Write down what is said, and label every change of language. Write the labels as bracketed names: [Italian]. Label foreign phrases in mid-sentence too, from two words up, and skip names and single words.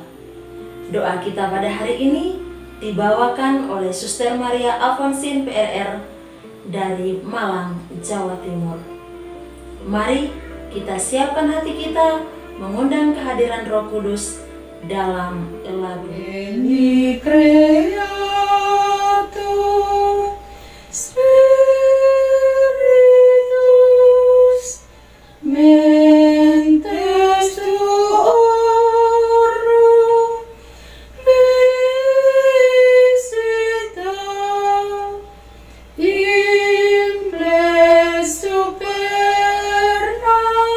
[Indonesian] Doa kita pada hari ini dibawakan oleh Suster Maria Alfonsin PRR dari Malang, Jawa Timur. Mari kita siapkan hati kita mengundang kehadiran Roh Kudus dalam lagu [Latin] Veni Creator Spiritus Mentes Tuorum Visita Imples Superna